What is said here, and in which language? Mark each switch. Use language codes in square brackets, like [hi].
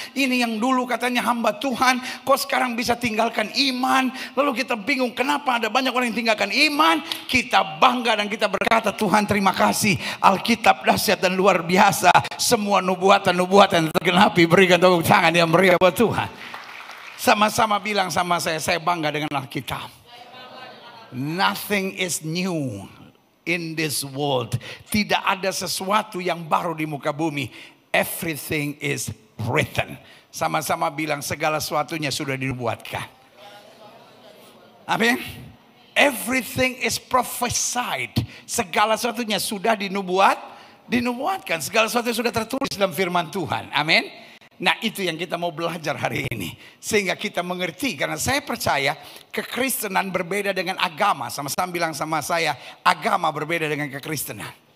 [id] Ini yang dulu katanya hamba Tuhan, kok sekarang bisa tinggalkan iman. Lalu kita bingung kenapa ada banyak orang yang tinggalkan iman. Kita bangga dan kita berkata, Tuhan terima kasih, Alkitab dahsyat dan luar biasa. Semua nubuatan-nubuatan tergenapi, berikan tepuk tangan yang meriah buat Tuhan. Sama-sama bilang sama saya bangga dengan Alkitab. [en] Nothing is new in this world. [id] Tidak ada sesuatu yang baru di muka bumi. [en] Everything is written. [id] Sama-sama bilang segala sesuatunya sudah dinubuatkan. Amin. [en] Everything is prophesied. [id] Segala sesuatunya sudah dinubuatkan. Segala sesuatu sudah tertulis dalam firman Tuhan. Amin. Nah itu yang kita mau belajar hari ini. Sehingga kita mengerti. Karena saya percaya kekristenan berbeda dengan agama. Sama-sama bilang sama saya, agama berbeda dengan kekristenan.